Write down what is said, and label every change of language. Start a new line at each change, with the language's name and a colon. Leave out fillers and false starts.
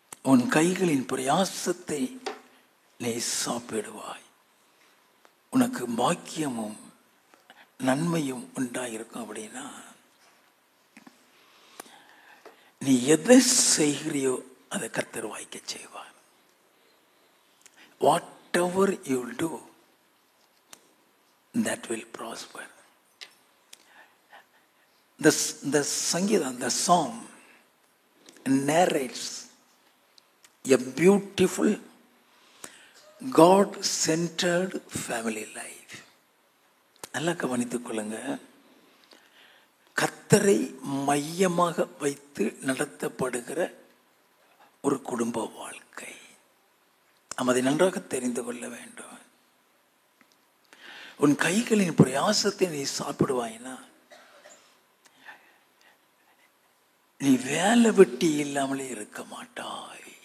Tamil: உன் கைகளின் பிரயாசத்தை நீ சாப்பிடுவாய், உனக்கு பாக்கியமும் நன்மையும் உண்டாயிருக்கும். அப்படின்னா நீ எதை செய்கிறியோ அதை கர்த்தர் வாய்க்க செய்வார்.
English: Whatever you will do, that will prosper. The Sangidam, the song narrates a beautiful God-centered family life.
Tamil: நல்லா கவனித்துக் கொள்ளுங்க. கர்த்தரை மையமாக வைத்து நடத்தப்படுகிற ஒரு குடும்ப வாழ்க்கை. நாம் அதை நன்றாக தெரிந்து கொள்ள வேண்டும். உன் கைகளின் பிரயாசத்தை நீ சாப்பிடுவாயினா, நீ வேலை வெட்டி இல்லாமலே இருக்க மாட்டாய்.